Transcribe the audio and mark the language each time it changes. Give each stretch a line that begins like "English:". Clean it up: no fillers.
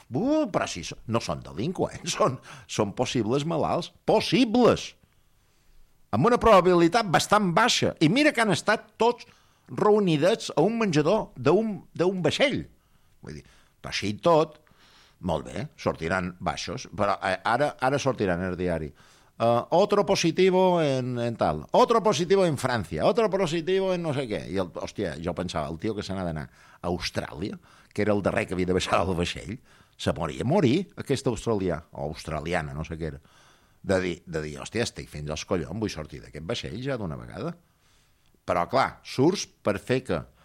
Catalan: Però si no són delinqüents, són possibles malalts. Possibles! Amb una probabilitat bastant baixa. I mira que han estat tots reunides a un menjador d'un vaixell. Vull dir, però així tot, molt bé, sortiran baixos, però ara sortiran el diari.
Spanish: Otro positivo en tal, otro positivo en Francia, otro positivo en no sé què.
Catalan: I, hòstia, jo pensava, el tio que se n'ha d'anar a Austràlia, que era el darrer que havia de baixar el vaixell, se moria a morir, aquest australià, o australiana, no sé què era, de dir, hòstia, estic fins als collons, vull sortir d'aquest vaixell ja d'una vegada. Però, clar, surts per fer que